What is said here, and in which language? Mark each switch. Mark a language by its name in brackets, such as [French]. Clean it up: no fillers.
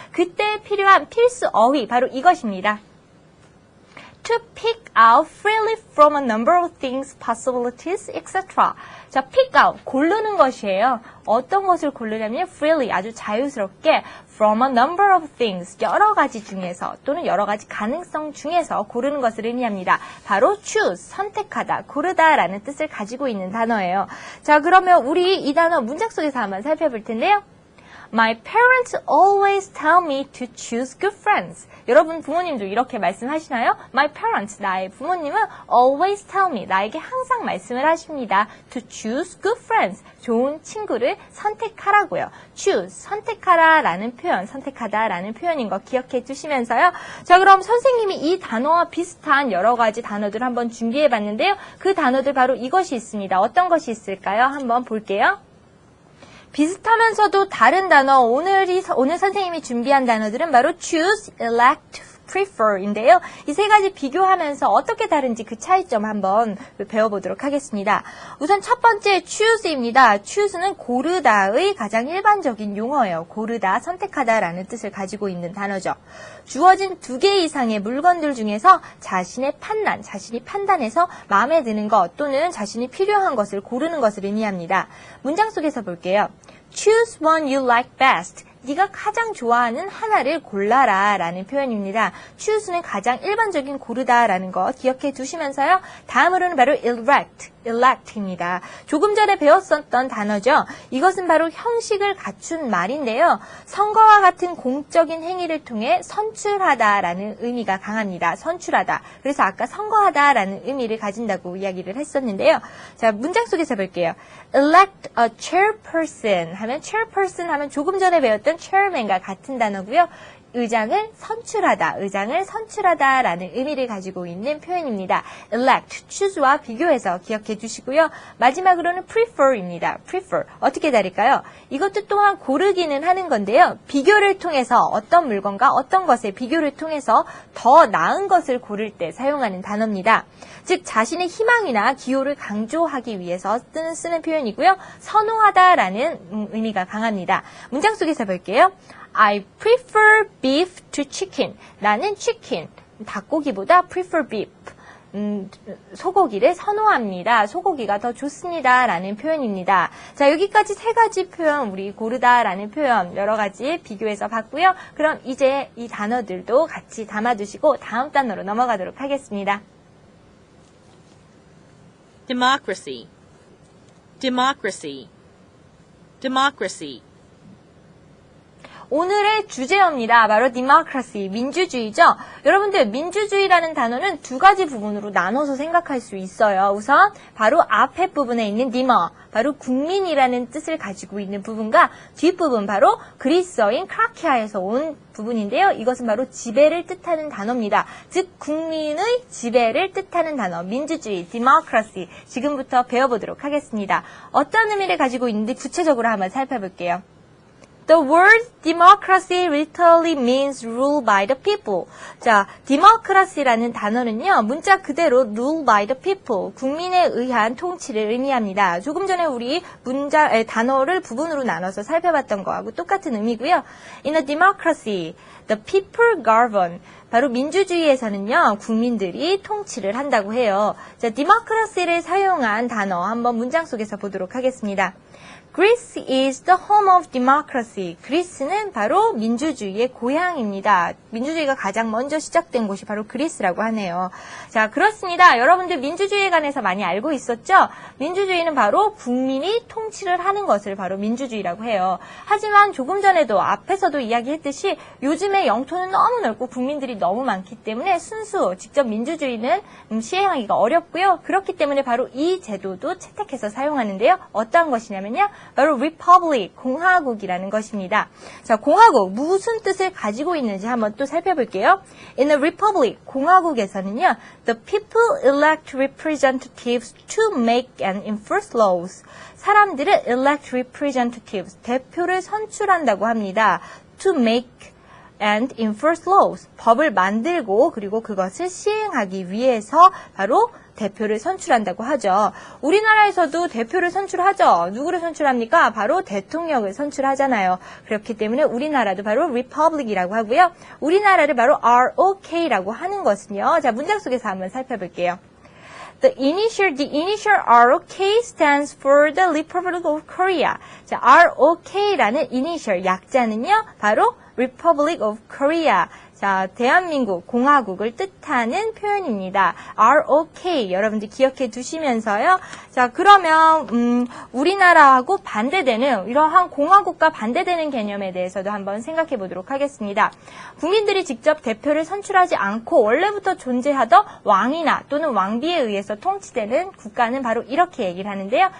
[Korean] 그때 필요한 필수 어휘 바로 이것입니다. [English] To pick out freely from a number of things, possibilities, etc. [Korean] 자, [English] pick out, [Korean] 고르는 것이에요. 어떤 것을 고르냐면 freely, 아주 자유스럽게 [English] from a number of things, [Korean] 여러 가지 중에서 또는 여러 가지 가능성 중에서 고르는 것을 의미합니다. 바로 choose, 선택하다, 고르다라는 뜻을 가지고 있는 단어예요. 자, 그러면 우리 이 단어 문장 속에서 한번 살펴볼 텐데요. [English] My parents always tell me to choose good friends. [Korean] 여러분 부모님도 이렇게 말씀하시나요? [English] My parents, [Korean] 나의 부모님은 [English] always tell me, [Korean] 나에게 항상 말씀을 하십니다. [English] To choose good friends, [Korean] 좋은 친구를 선택하라고요. choose, 선택하라라는 표현, 선택하다라는 표현인 거 기억해 두시면서요. 자, 그럼 선생님이 이 단어와 비슷한 여러 가지 단어들을 한번 준비해 봤는데요. 그 단어들 바로 이것이 있습니다. 어떤 것이 있을까요? 한번 볼게요. 비슷하면서도 다른 단어, 오늘 선생님이 준비한 단어들은 바로 choose, elect, prefer인데요. 이 세 가지 비교하면서 어떻게 다른지 그 차이점 한번 배워보도록 하겠습니다. 우선 첫 번째 choose입니다. choose는 고르다의 가장 일반적인 용어예요. 고르다, 선택하다라는 뜻을 가지고 있는 단어죠. 주어진 2개 이상의 물건들 중에서 자신의 판단, 자신이 판단해서 마음에 드는 것 또는 자신이 필요한 것을 고르는 것을 의미합니다. 문장 속에서 볼게요. [English] Choose one you like best. [Korean] 네가 가장 좋아하는 하나를 골라라 라는 표현입니다. choose는 가장 일반적인 고르다라는 거 기억해 두시면서요. 다음으로는 바로 elect입니다. 조금 전에 배웠었던 단어죠. 이것은 바로 형식을 갖춘 말인데요. 선거와 같은 공적인 행위를 통해 선출하다라는 의미가 강합니다. 선출하다. 그래서 아까 선거하다라는 의미를 가진다고 이야기를 했었는데요. 자, 문장 속에서 볼게요. [English] elect a chairperson [Korean] 하면 chairperson 하면 조금 전에 배웠던 chairman과 같은 단어고요. 의장을 선출하다라는 의미를 가지고 있는 표현입니다. elect, choose와 비교해서 기억해 주시고요. 마지막으로는 prefer입니다. prefer, 어떻게 다를까요? 이것도 또한 고르기는 하는 건데요. 비교를 통해서 어떤 물건과 어떤 것의 비교를 통해서 더 나은 것을 고를 때 사용하는 단어입니다. 즉 자신의 희망이나 기호를 강조하기 위해서 쓰는 표현이고요. 선호하다라는 의미가 강합니다. 문장 속에서 볼게요. [English] I prefer beef to chicken. [Korean] 나는 치킨, 닭고기보다 [English] prefer beef. [Korean] 소고기를 선호합니다. 소고기가 더 좋습니다. 라는 표현입니다. 자, 여기까지 세 가지 표현, 우리 고르다 라는 표현 여러 가지 비교해서 봤고요. 그럼 이제 이 단어들도 같이 담아두시고 다음 단어로 넘어가도록 하겠습니다. [English] democracy, democracy, democracy. [Korean] 오늘의 주제어입니다. 바로 democracy, 민주주의죠. 여러분들 민주주의라는 단어는 두 가지 부분으로 나눠서 생각할 수 있어요. 우선 바로 앞에 부분에 있는 demo, 바로 국민이라는 뜻을 가지고 있는 부분과 뒷부분 바로 그리스어인 크라키아에서 온 부분인데요. 이것은 바로 지배를 뜻하는 단어입니다. 즉 국민의 지배를 뜻하는 단어 민주주의, democracy 지금부터 배워보도록 하겠습니다. 어떤 의미를 가지고 있는지 구체적으로 한번 살펴볼게요. [English] The word democracy literally means rule by the people. [Korean] 자, democracy라는 단어는요, 문자 그대로 [English] rule by the people, [Korean] 국민에 의한 통치를 의미합니다. 조금 전에 우리 단어를 부분으로 나눠서 살펴봤던 거하고 똑같은 의미고요. [English] In a democracy, the people govern. [Korean] 바로 민주주의에서는요, 국민들이 통치를 한다고 해요. 자, democracy를 사용한 단어 한번 문장 속에서 보도록 하겠습니다. [English] Greece is the home of democracy. [Korean] 그리스는 바로 민주주의의 고향입니다. 민주주의가 가장 먼저 시작된 곳이 바로 그리스라고 하네요. 자, 그렇습니다. 여러분들 민주주의에 관해서 많이 알고 있었죠? 민주주의는 바로 국민이 통치를 하는 것을 바로 민주주의라고 해요. 하지만 조금 전에도 앞에서도 이야기했듯이 요즘의 영토는 너무 넓고 국민들이 너무 많기 때문에 순수 직접 민주주의는 시행하기가 어렵고요. 그렇기 때문에 바로 이 제도도 채택해서 사용하는데요. 어떠한 것이냐면요. 바로 republic, 공화국이라는 것입니다. 자, 공화국, 무슨 뜻을 가지고 있는지 한번 또 살펴볼게요. [English] In a republic, [Korean] 공화국에서는요, [English] the people elect representatives to make and enforce laws. [Korean] 사람들은 [English] elect representatives, [Korean] 대표를 선출한다고 합니다. [English] To make and enforce laws, [Korean] 법을 만들고 그리고 그것을 시행하기 위해서 바로 대표를 선출한다고 하죠. 우리나라에서도 대표를 선출하죠. 누구를 선출합니까? 바로 대통령을 선출하잖아요. 그렇기 때문에 우리나라도 바로 republic이라고 하고요. 우리나라를 바로 ROK라고 하는 것은요. 자, 문장 속에서 한번 살펴볼게요. [English] The initial ROK stands for the Republic of Korea. [Korean] 자, ROK라는 initial 약자는요, 바로 Republic of Korea. 자, 대한민국, 공화국을 뜻하는 표현입니다. ROK, 여러분들 기억해 두시면서요. 자, 그러면, 우리나라하고 반대되는, 이러한 공화국과 반대되는 개념에 대해서도 한번 생각해 보도록 하겠습니다. 국민들이 직접 대표를 선출하지 않고 원래부터 존재하던 왕이나 또는 왕비에 의해서 통치되는 국가는 바로 이렇게 얘기를 하는데요.